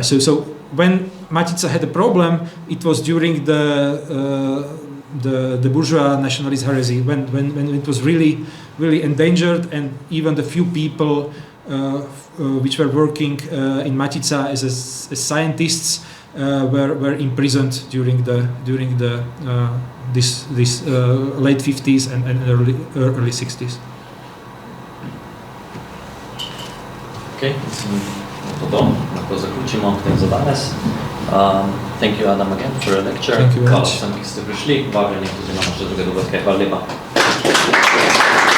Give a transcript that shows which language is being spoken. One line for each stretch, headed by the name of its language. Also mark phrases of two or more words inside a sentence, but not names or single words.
English: So when Matica had a problem, it was during the bourgeois nationalist heresy, when it was really endangered, and even the few people which were working in Matica as scientists were imprisoned during this late 50s and early 60s.
Slovenian: Okay, to lahko zaključimo tem za danes.
English: Thank you, Adam, again for your lecture. Thank you very much.
Slovenian: Hvala vsem, ki ste prišli, vabljeni tudi na naše druge dogodke. Hvala lepa.